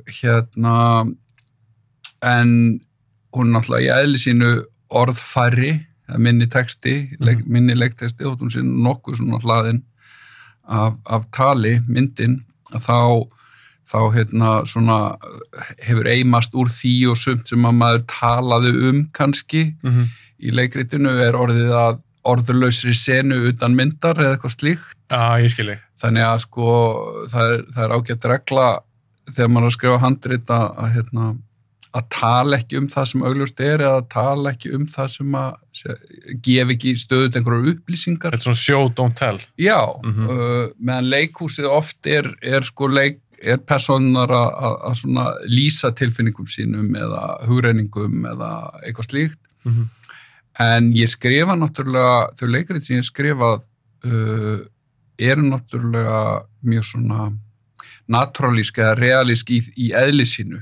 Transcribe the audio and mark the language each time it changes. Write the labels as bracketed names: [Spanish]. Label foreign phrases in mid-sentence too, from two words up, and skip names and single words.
[Icelandic] en hún náttúrulega í eðli sínu orðfæri, minni texti, minni leiktexti, og hún sé nokkuð svona hlaðin af tali, myndin, að þá svona hefur eimast úr því og sumt sem að maður talaði kannski í leikritinu orðið að orðlausri senu utan myndar eða eitthvað slíkt. Já, ég skil. Þannig að sko það ágætt regla þegar maður að skrifa handrit að tala ekki um það sem augljóst eða tala ekki um það sem að gefa ekki stöðut einhverjar upplýsingar. Þetta svona [English] show, don't tell. [Icelandic] Já, meðan leikhúsið oft sko persónar að svona lýsa tilfinningum sínum eða hugreiningum eða eitthvað slíkt. En ég skrifa náttúrulega, þau leikrit sem ég skrifað náttúrulega mjög svona naturalísk eða realísk í eðli sínu.